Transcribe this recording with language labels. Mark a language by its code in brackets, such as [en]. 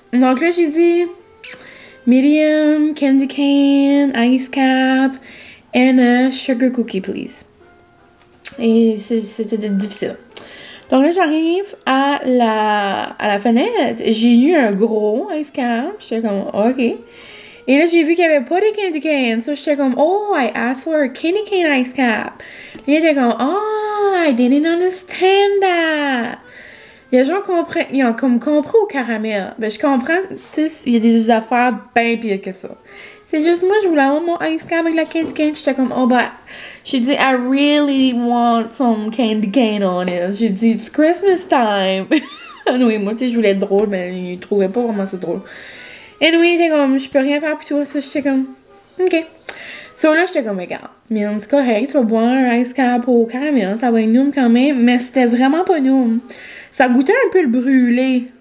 [fr] Donc là, j'ai dit [en] medium, candy cane, ice cap, and a sugar cookie, please. [fr] Et c'était difficile. Donc là, j'arrive à la fenêtre. J'ai eu un gros ice cap. J'étais comme, OK. Et là, j'ai vu qu'il n'y avait pas de candy cane. So, j'étais comme, oh, [en] I asked for a candy cane ice cap. [fr] Et il était comme, oh, [en] I didn't understand that. [fr] Les gens comprennent, ils ont comme compris au caramel. Ben, je comprends, tu sais, il y a des affaires bien pires que ça. C'est juste moi, je voulais avoir mon ice cap avec la candy cane. J'étais comme, oh, bah. J'ai dit, [en] I really want some candy cane on it. J'ai dit, it's Christmas time. [fr] Anyway, moi, tu sais, je voulais être drôle, mais il trouvait pas vraiment ça drôle. Anyway, il était comme, je peux rien faire pour toi. Ça, j'étais comme, OK. So là, j'étais comme, regarde, mais c'est correct, tu vas boire un ice cap au caramel, ça va être noum quand même. Mais c'était vraiment pas noum. Ça goûtait un peu le brûlé.